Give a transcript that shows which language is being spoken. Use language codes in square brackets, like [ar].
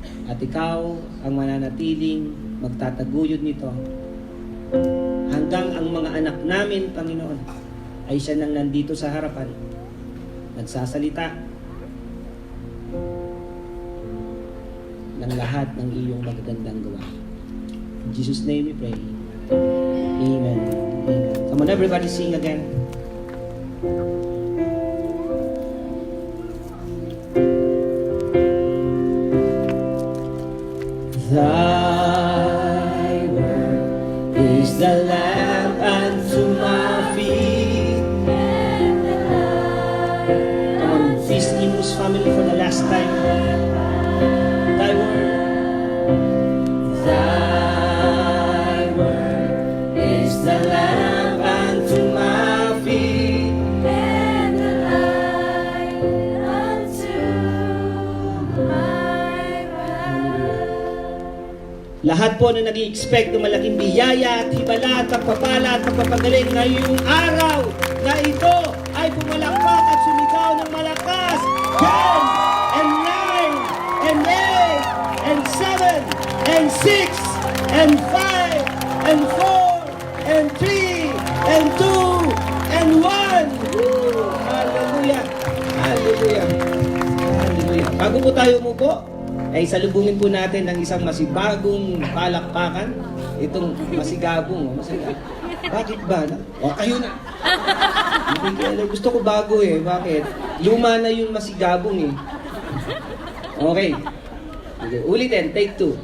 [tl] At ikaw ang mananatiling magtataguyod nito hanggang ang mga anak namin, Panginoon, ay siya nang nandito sa harapan, nagsasalita ng lahat ng iyong magagandang gawa. [en] In Jesus' name we pray. Amen. Amen. Come on, everybody sing again. Thy word is the lamp unto my feet. Come on, feast Imus family for the last time. Thy word. Thy word is the lamp unto my feet. And the light unto my path. [tl] Lahat po na nag-i-expect ng malaking biyaya at hibala at pagpapala at pagpapagaling ngayong araw na ito ay pumalakpak at sumigaw ng malakas. [en] 10 and 9 and 8 and 7 and 6 and 5 and 4 and 3 and 2 and 1. Hallelujah! Hallelujah! Hallelujah! [tl] Bago po tayo umupo, ay salubungin po natin ng isang masibagong palakpakan. Itong masigabong. Bakit ba? O, kayo na. Gusto ko bago eh. Bakit? Luma na yung masigabong eh. Okay. Ulitin, take 2.